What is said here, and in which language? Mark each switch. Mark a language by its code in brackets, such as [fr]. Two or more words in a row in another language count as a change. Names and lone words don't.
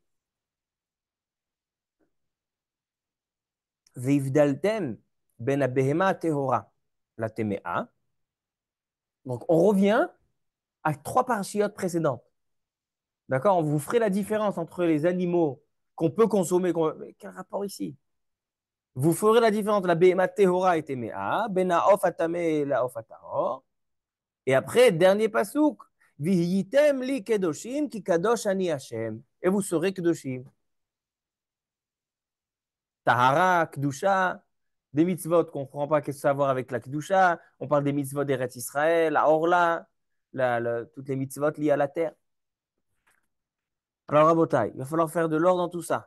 [he] והבדלתם בין הבהמה הטהורה לטמאה. [fr] Donc on revient à trois parachiotes précédentes. D'accord? On vous ferait la différence entre les animaux qu'on peut consommer. Mais quel rapport ici? Vous ferez la différence. La [he] בהמה טהורה [fr] et temea, [he] בין העוף הטמא לעוף הטהור. [fr] Et après, dernier pasouk. [he] והייתם לי קדושים כי קדוש אני השם. [fr] Et vous serez kedoshim. Tahara, Kedusha, des mitzvot qu'on ne comprend pas qu'est-ce que ça a à voir avec la Kedusha. On parle des mitzvot d'Eretz Israël, la Orla, toutes les mitzvot liées à la terre. Alors, Rabotai, il va falloir faire de l'ordre dans tout ça.